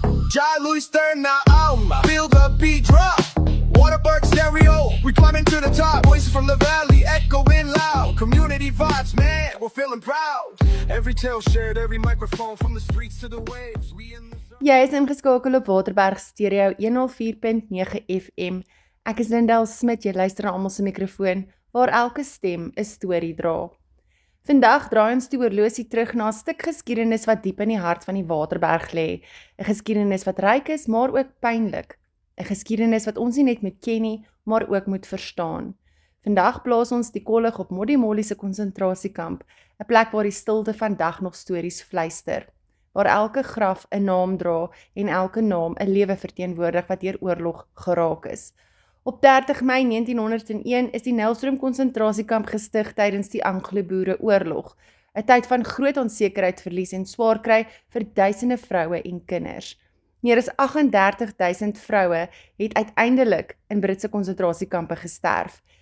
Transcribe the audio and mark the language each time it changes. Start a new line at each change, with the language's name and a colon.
English: Jai Louis turn na alma. Feel the beat drop. Waterberg stereo. We climbing to the top. Voices from the valley echoing loud. Community vibes, man. We're feeling proud. Every tale shared, every microphone from the streets to the waves. We in the
Afrikaans: Jy is ingeskakel op Waterberg Stereo 104.9 FM. Ek is Lindel Smit, jy luister na almal se mikrofoon, waar elke stem 'n storie dra. Vandag draai ons die oorlosie terug na 'n stuk geskiedenis wat diep in die hart van die Waterberg lê. 'n Geskiedenis wat ryk is, maar ook pynlik. 'n Geskiedenis wat ons nie net moet ken nie, maar ook moet verstaan. Vandag plaas ons die kollig op Modimolle se konsentrasiekamp, 'n plek waar die stilte vandag nog stories fluister, waar elke graf 'n naam dra en elke naam 'n lewe verteenwoordig wat deur oorlog geraak is. Op 30 Mei 1901 is die Nelstroom konsentrasiekamp gestig tydens die Anglo-Boereoorlog, 'n tyd van groot onsekerheid, verlies en swaar kry vir duisende vroue en kinders. Meer as 38.000 vroue het uiteindelik in Britse konsentrasiekampe gesterf.